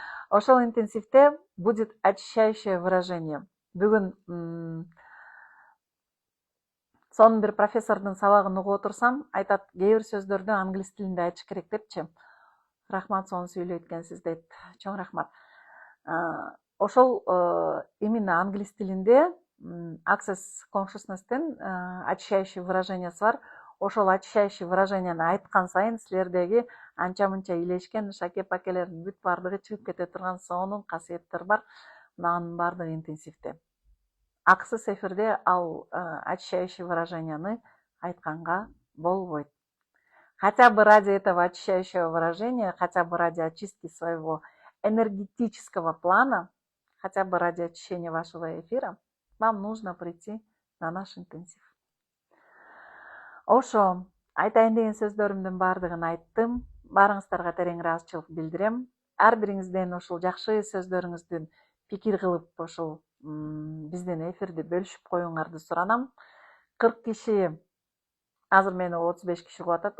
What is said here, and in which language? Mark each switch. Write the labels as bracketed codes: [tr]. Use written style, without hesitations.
[ky] Ошол интенсивде [ru] будет очищающее выражение. [ky] Бүгүн сонун бир профессордун сабагын угуп отурсам, айтат, кээ бир сөздөрдү англис тилинде айтыш керек депчи. Рахмат, сонун сүйлөйт экенсиз дейт. Чоң рахмат. Ошол именно англис тилинде access consciousness'тен очищающий выражениясы бар. Ошол очищающий выраженияны айткан сайын силердеги анча-мынча илешкен шаке-пакелердин бүт бардыгы чыгып кете турган сонун касиеттер бар. Мынанын бардыгы интенсивде. Аксыз эфирде ал очищающий выраженияны айтканга болбойт. [ru] Хотя бы ради этого очищающего выражения, хотя бы ради очистки своего энергетического плана, хотя бы ради очищения вашего эфира, вам нужно прийти на наш интенсив. [ky] Ошо, айтайын деген сөздөрүмдүн бардыгын айттым. Барыңыздарга терең ыраазычылык билдирем. Ар бириңизден ошол жакшы сөздөрүңүздүн пикир кылып, ошол биздин эфирди бөлүшүп коюңарды суранам. 40 киши, азыр мени 35 киши угуп атат.